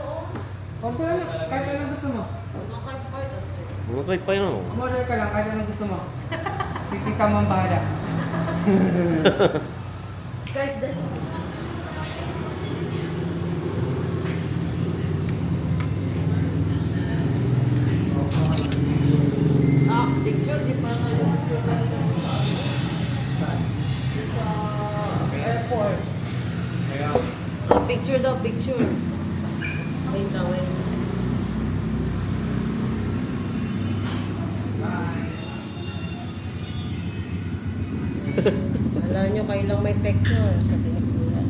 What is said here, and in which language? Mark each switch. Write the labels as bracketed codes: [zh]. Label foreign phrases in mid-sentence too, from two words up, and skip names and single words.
[tl] Okay lang. Kahit anong gusto mo. [ja] o 腹いっぱいだって。お腹いっぱいなの [tl] Umorder ka lang kahit anong gusto mo. Sige ka man bahala. [en] Sky's the limit. [tl] Ah, picture di pa nga yung sa airport. Ah, picture daw, picture. Wait lang, wait. Alam nyo, kailang may picture sa Pilipinas.